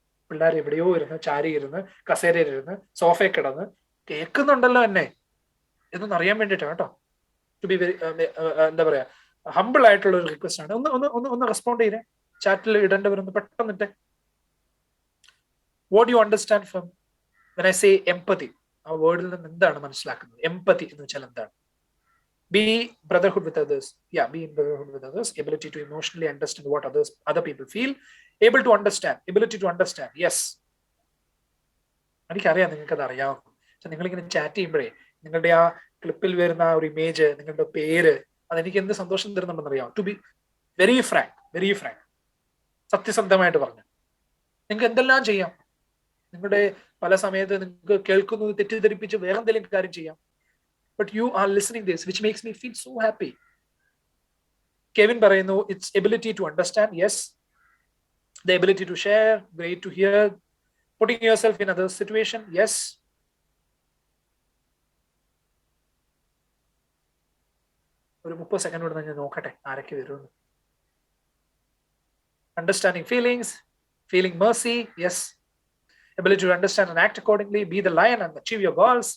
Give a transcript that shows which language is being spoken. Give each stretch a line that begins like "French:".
Malayalam: പിള്ളേർ എവിടെയോ ഇരുന്ന് ചാരി ഇരുന്ന് കസേരയിലിരുന്ന് സോഫയിൽ കിടന്ന് കേൾക്കുന്നുണ്ടല്ലോ എന്നെ എന്നൊന്ന് അറിയാൻ വേണ്ടിയിട്ടാണ് കേട്ടോ.
English: to be very
Malayalam: എന്താ പറയാ, ഹംബിൾ ആയിട്ടുള്ള ഒരു റിക്വസ്റ്റ് ആണ്. ഒന്ന് റെസ്പോണ്ട് ചെയ്തേ. ചാറ്റിൽ ഇടേണ്ടവരൊന്ന് പെട്ടെന്നിട്ടെ.
English: What you understand from when I say empathy?
Malayalam: ആ വേർഡിൽ നിന്ന് എന്താണ് മനസ്സിലാക്കുന്നത്? എംപതി എന്ന് വെച്ചാൽ എന്താണ്?
English: Be brotherhood with others. Yeah, be in brotherhood with others. Ability to emotionally understand what other people feel. Able to understand. Ability to understand. Yes.
Malayalam: എനിക്കറിയാം നിങ്ങൾക്ക് അത് അറിയാം. പക്ഷെ നിങ്ങളിങ്ങനെ ചാറ്റ് ചെയ്യുമ്പോഴേ നിങ്ങളുടെ ആ ക്ലിപ്പിൽ വരുന്ന ആ ഒരു ഇമേജ്, നിങ്ങളുടെ പേര്, അതെനിക്ക് എന്ത് സന്തോഷം തരുന്നുണ്ടെന്ന് അറിയാം.
English: to be very frank,
Malayalam: സത്യസന്ധമായിട്ട് പറഞ്ഞു, നിങ്ങൾക്ക് എന്തെല്ലാം ചെയ്യാം. നിങ്ങളുടെ പല സമയത്ത് നിങ്ങൾക്ക് കേൾക്കുന്നത് തെറ്റിദ്ധരിപ്പിച്ച് വേറെ എന്തെങ്കിലും കാര്യം ചെയ്യാം.
English: But you are listening this, which makes me feel so happy. Kevin
Malayalam: പറയുന്നു,
English: it's ability to understand. Yes. The ability to share. Great to hear. Putting yourself in other situation. Yes.
Malayalam: ഒരു 30 സെക്കൻഡ് കൂടെ ഞാൻ നോക്കട്ടെ ആരൊക്കെ വരുന്നു.
English: Understanding feelings. Feeling mercy. Yes. Ability to understand and act accordingly. Be the lion and achieve your goals.